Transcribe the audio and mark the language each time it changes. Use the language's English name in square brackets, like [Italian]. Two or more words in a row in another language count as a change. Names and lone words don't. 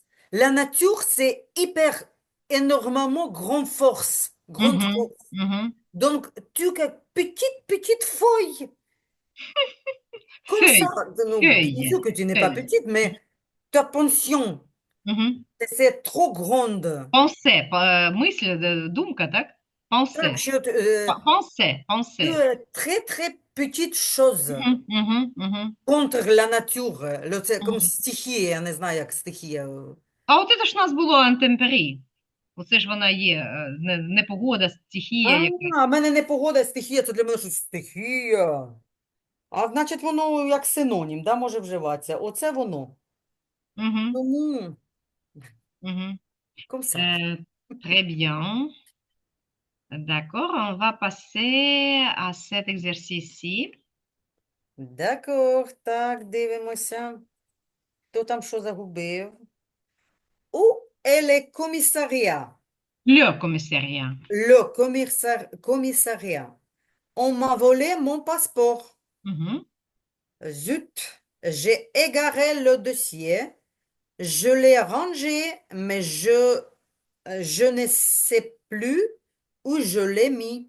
[French] La nature, c'est hyper, énormément grande force. Grande mhm, force. mhm. Donc, tu as petite feuille, comme ça. Feuille, Donc, bien feuille, sûr que tu n'es pas feuille. petite, mais ta pension, Mhm. c'est trop grande. Pensée, [Ukrainian] мысль, думка, так? [French] Chaque Pensée. chose, Pensée, pensée. très, très petite chose. Mhm, mhm, mhm, Контр la nature, [Ukrainian] це comme mhm. стихія, я не знаю, як стихія. А от це ж у нас було антемпері. Оце ж вона є, непогода, стихія якась. А в мене не погода, стихія, це для мене щось стихія. А значить, воно як синонім, да, може вживатися. Оце воно. Mhm, Тому, mhm. [French] comme ça. Euh, Très bien. D'accord, on va passer à cet exercice-ci. D'accord, [Ukrainian] так, дивимося. Хто там що загубив? [French] Où est le commissariat? Le commissariat. Le commissariat. On m'a volé mon passeport. Mhm, Zut, j'ai égaré le dossier. Je l'ai rangé, mais je ne sais plus où je l'ai mis.